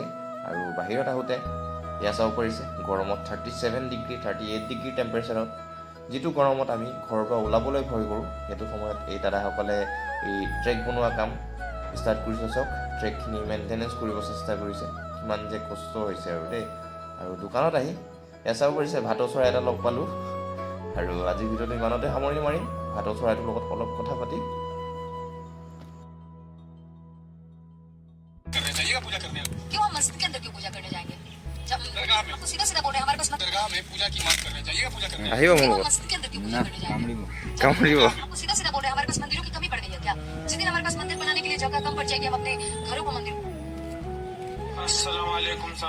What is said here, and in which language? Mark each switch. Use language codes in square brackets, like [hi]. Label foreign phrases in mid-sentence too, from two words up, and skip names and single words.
[as] আৰু বাহিৰত আহোঁতে এয়া চাব পাৰিছে, গৰমত 37 ডিগ্ৰী 38 ডিগ্ৰী টেম্পাৰেচাৰত, যিটো গৰমত আমি ঘৰৰ পৰা ওলাবলৈ ভয় কৰোঁ, সেইটো সময়ত এই দাদাসকলে এই ট্ৰেক বনোৱা কাম ষ্টাৰ্ট কৰিছে। চাওক, ট্ৰেকখিনি মেইনটেনেঞ্চ কৰিব চেষ্টা কৰিছে, কিমান যে কষ্ট হৈছে আৰু দেই। আৰু দোকানত আহি এয়া চাব পাৰিছে, ভাটৌ চৰাই এটা লগ পালোঁ। আৰু আজিৰ ভিডিঅ'টো ইমানতে সামৰণি মাৰিম ভাটৌ চৰাইটোৰ লগত অলপ কথা পাতি। [hi] जाइएगा पूजा करने। क्यों हम मस्जिद के अंदर क्यों पूजा करने जाएंगे? जब दरगाह में। आपको सीधा सीधा बोल रहे हैं हमारे पास मत दरगाह में पूजा की मांग कर रहे हैं, जाइएगा पूजा करने। [as] আহিব মোৰ [hi] क्यों हम [as] লগত [hi] मस्जिद के अंदर क्यों पूजा करने जाएंगे? [as] কামুৰিব [hi] आपको सीधा सीधा बोल रहे हैं हमारे पास मंदिरों की कमी पड़ गई है क्या? जिस दिन हमारे पास मंदिर बनाने के लिए जगह कम पड़ जाएगी हम अपने घरों को मंदिर [ar] السلام عليكم सब।